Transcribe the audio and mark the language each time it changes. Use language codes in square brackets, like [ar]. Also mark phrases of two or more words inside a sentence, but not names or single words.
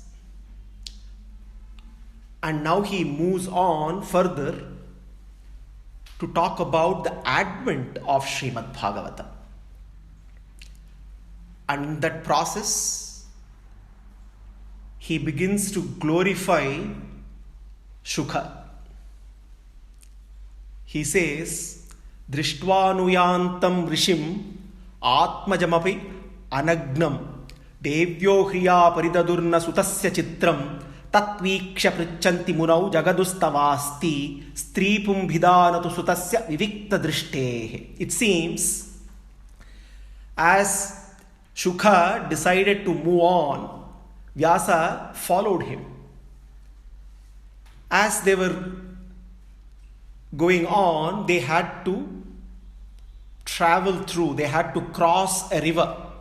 [en] And now he moves on further to talk about the advent of Srimad Bhagavatam. And in that process, he begins to glorify Shukha. He says, [sa] दृष्ट्वानुयान्तम् ऋषिम् आत्मजमपि अनग्नम् देव्यो ह्रिया परिदधुर्न सुतस्य चित्रम् तत्वीक्ष्य पृच्छन्ति मुनौ जगदुस्तवास्ति स्त्रीपुंभिदानतु सुतस्य विविक्तदृष्टेः. [en] It seems as Shukha decided to move on, Vyasa followed him. As they were going on, they had to travel through, they had to cross a river.